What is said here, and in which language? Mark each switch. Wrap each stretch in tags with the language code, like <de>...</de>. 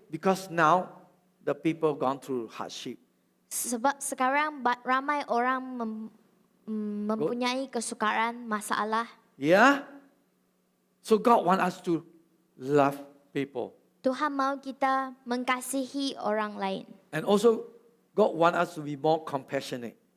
<en>Because now the people gone through hardship.</en> <ms>Sebab sekarang ramai orang mempunyai kesukaran, masalah. Yeah?</ms> <en>So God want us to love people.</en> <ms>Tuhan mahu kita mengasihi orang lain.</ms> <en>And also God want us to be more compassionate.</en>